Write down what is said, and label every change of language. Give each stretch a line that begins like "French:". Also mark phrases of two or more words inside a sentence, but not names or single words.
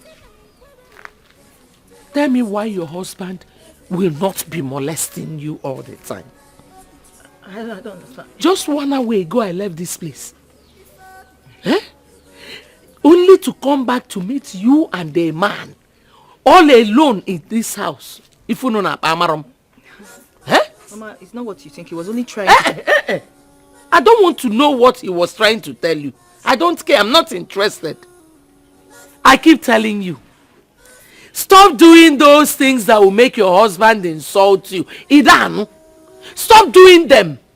English: Tell me why your husband will not be molesting you all the time. I don't understand. Just 1 hour ago I left this place. Eh? Only to come back to meet you and a man. All alone in this house. If you know na amaram. Eh? Mama, it's not what you think. He was only trying I don't want to know what he was trying to tell you. I don't care. I'm not interested. I keep telling you. Stop doing those things that will make your husband insult you. Idanu. Stop doing them.